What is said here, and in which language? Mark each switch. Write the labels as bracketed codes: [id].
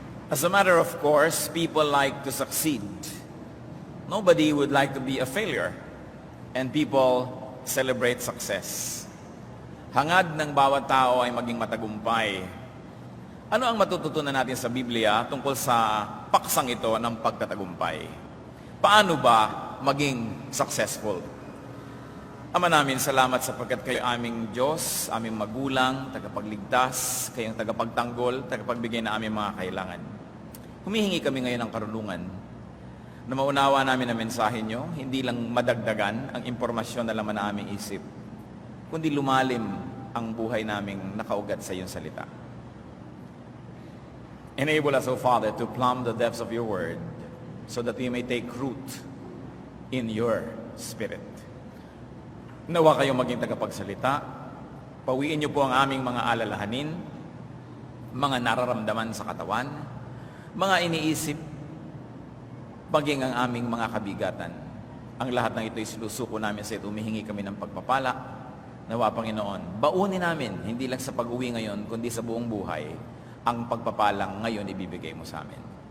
[en] As a matter of course, people like to succeed. Nobody would like to be a failure. And people celebrate success. [tl] Hangad ng bawat tao ay maging matagumpay. Ano ang matututunan natin sa Biblia tungkol sa paksang ito ng pagtatagumpay? Paano ba maging successful? Ama namin, salamat sapagkat kayo aming Diyos, aming magulang, tagapagligtas, kayong tagapagtanggol, tagapagbigay na aming mga kailangan. Humihingi kami ngayon ng karunungan na maunawa namin ang mensahe nyo, hindi lang madagdagan ang impormasyon na laman na aming isip, kundi lumalim ang buhay naming nakaugat sa iyong salita. [en] Enable us, O Father, to plumb the depths of your word so that we may take root in your spirit. [tl] Nawa kayong maging tagapagsalita. Pawiin niyo po ang aming mga alalahanin, mga nararamdaman sa katawan, mga iniisip, maging ang aming mga kabigatan. Ang lahat ng ito ay sinusuko namin sa ito. Humihingi kami ng pagpapala. Nawa, Panginoon, baunin namin, hindi lang sa pag-uwi ngayon, kundi sa buong buhay, ang pagpapalang ngayon ibibigay mo sa amin.